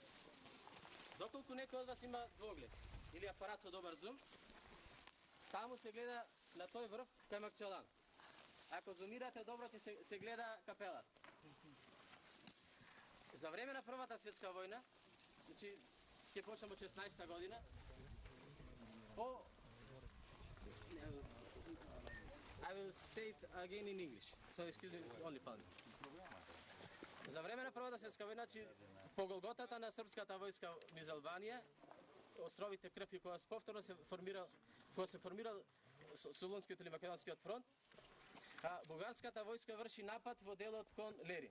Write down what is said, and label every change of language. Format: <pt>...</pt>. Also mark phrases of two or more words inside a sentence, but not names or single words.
<mk>Доколку некој од вас има двоглед или апарат со добар зум, таму се гледа на тој врв кај Макчалан. Ако зумирате добро, ќе се гледа капелата. За време на Првата светска војна, значи ќе почнеме од 16-та година,</mk> <en>I will say it again in English, so excuse me, only fun.</en> <mk>За време на Првата светска војна, значи по голготата на српската војска низ Албанија, островите Крф и кога повторно се формирал Солунскиот или Македонскиот фронт, а бугарската војска врши напад во делот кон Лерин.</mk>